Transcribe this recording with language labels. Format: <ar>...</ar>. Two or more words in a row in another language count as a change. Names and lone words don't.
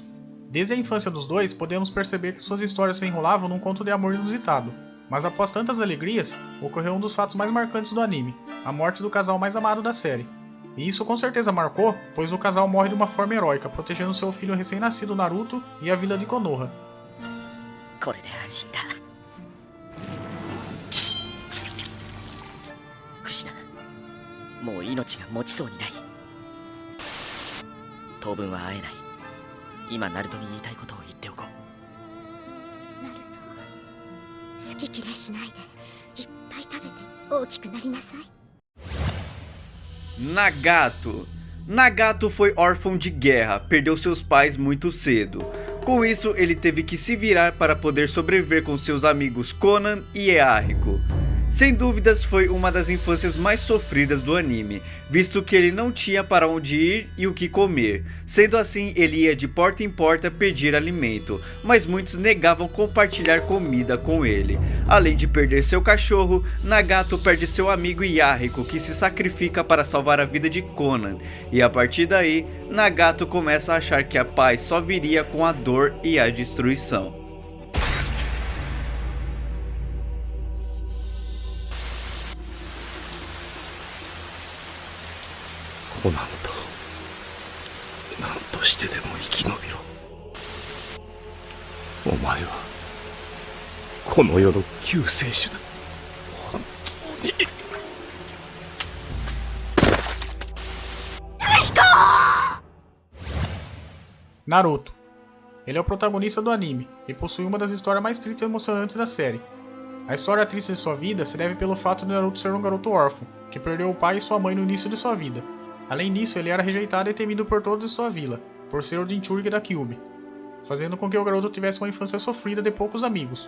<pt>Desde a infância dos dois, podemos perceber que suas histórias se enrolavam num conto de amor inusitado. Mas após tantas alegrias, ocorreu um dos fatos mais marcantes do anime, a morte do casal mais amado da série. E isso com certeza marcou, pois o casal morre de uma forma heróica, protegendo seu filho recém-nascido Naruto e a vila de Konoha.</pt> <ja>Kushina, もう命が持ちそうにない。当分は会えない。今ナルトに言いたいことを言っておこう。ナルト、好き嫌いしないでいっぱい食べて大きくなりなさい。</ja> <pt>Nagato. Nagato foi órfão de guerra, perdeu seus pais muito cedo. Com isso, ele teve que se virar para poder sobreviver com seus amigos Conan e Eariko. Sem dúvidas foi uma das infâncias mais sofridas do anime, visto que ele não tinha para onde ir e o que comer. Sendo assim, ele ia de porta em porta pedir alimento, mas muitos negavam compartilhar comida com ele. Além de perder seu cachorro, Nagato perde seu amigo Yahiko, que se sacrifica para salvar a vida de Conan, e a partir daí, Nagato começa a achar que a paz só viria com a dor e a destruição.</pt> <ja>コナンと何としてでも生き延びろ。お前はこの世の救世主だ。本当に。</ja> <pt>Naruto. Ele é o protagonista do anime e possui uma das histórias mais tristes e emocionantes da série. A história triste de sua vida se deve pelo fato de Naruto ser um garoto órfão, que perdeu o pai e sua mãe no início de sua vida. Além disso, ele era rejeitado e temido por todos de sua vila, por ser o Jinchuriki da Kyuubi, fazendo com que o garoto tivesse uma infância sofrida de poucos amigos.</pt>